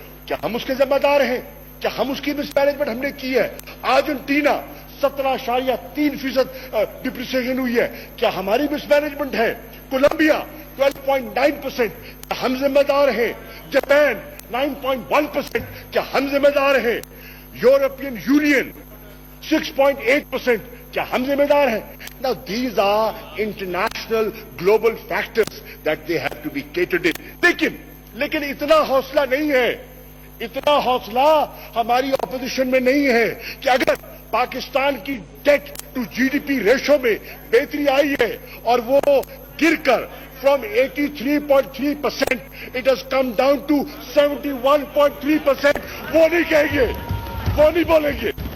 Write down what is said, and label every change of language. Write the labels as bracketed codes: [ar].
[ur] کیا ہم اس کے ذمہ دار ہیں؟ کیا ہم اس کی مس مینجمنٹ ہم نے کی ہے؟ ارجنٹینا 17.3% ڈپریسیشن ہوئی ہے. کیا ہماری مس مینجمنٹ ہے؟ کولمبیا 12.9%. کیا ہم ذمہ دار ہیں؟ جاپان 9.1%. کیا ہم ذمہ دار ہیں؟ European union 6.8%. کیا ہم ذمہ دار ہیں؟ [en] Now these are international global factors that they have to be catered in. [ur] لیکن اتنا حوصلہ نہیں ہے, اتنا حوصلہ ہماری اپوزیشن میں نہیں ہے کہ اگر پاکستان کی ڈیٹ ٹو GDP ریشو میں بہتری آئی ہے اور وہ گر کر [en] from 83.3% it has come down to 71.3%, [ur] وہ نہیں کہیں گے, وہ نہیں بولیں گے.